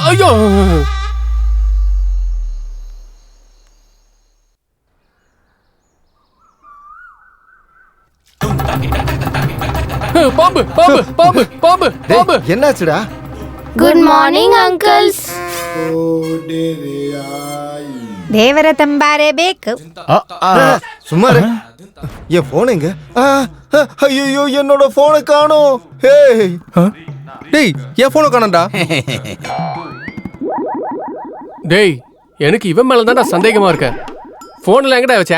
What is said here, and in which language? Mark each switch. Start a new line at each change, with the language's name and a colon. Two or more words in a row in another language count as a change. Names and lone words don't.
Tamil: ஐயோ பாம்பு பாம்பு பாம்பு பாம்பு பாம்பு. என்னாச்சுடா?
English: good morning uncles. ದೇವರ ತಂಬಾರೆ ಬೇಕು.
Tamil: சும்மா இரு. என் போன் எங்க? ஐயோ என்னோட போனை காணோம். டேய் என் போனை காணோம்டா. டேய் எனக்கு இவன் மேல தான்டா சந்தேகமா இருக்க. போன்ல எங்கடா வச்ச?